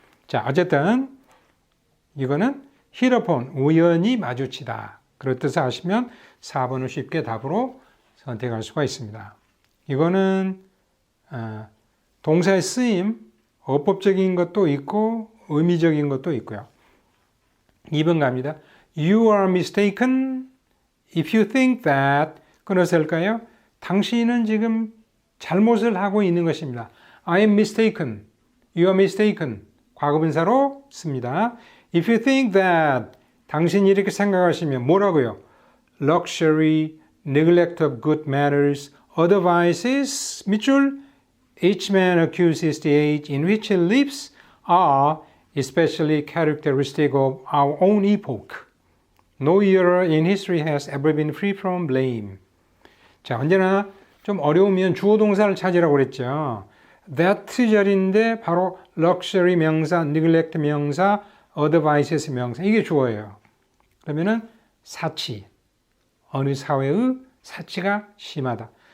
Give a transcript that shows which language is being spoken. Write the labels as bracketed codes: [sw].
[ko] 자, 어쨌든 이거는 [en] hit upon, [ko] 우연히 마주치다. 그런 뜻을 아시면 4번을 쉽게 답으로 선택할 수가 있습니다. 이거는 동사의 쓰임, 어법적인 것도 있고 의미적인 것도 있고요. 2번 갑니다. [en] You are mistaken if you think that. [ko] 끊어서일까요? 당신은 지금 잘못을 하고 있는 것입니다. [en] I am mistaken. You are mistaken. [ko] 과거분사로 씁니다. [en] If you think that. [ko] 당신이 이렇게 생각하시면 뭐라고요? [en] Luxury, neglect of good manners, other vices. [ko] 밑줄. [en] Each man accuses the age in which he lives are especially characteristic of our own epoch. No era in history has ever been free from blame. [ko] 자, 언제나 좀 어려우면 주어 동사를 찾으라고 그랬죠. That 절인데 바로 luxury 명사, neglect 명사, [en] other vices [ko] 명사. 이게 주어예요. 그러면은 사치. 어느 사회의 사치가 심하다.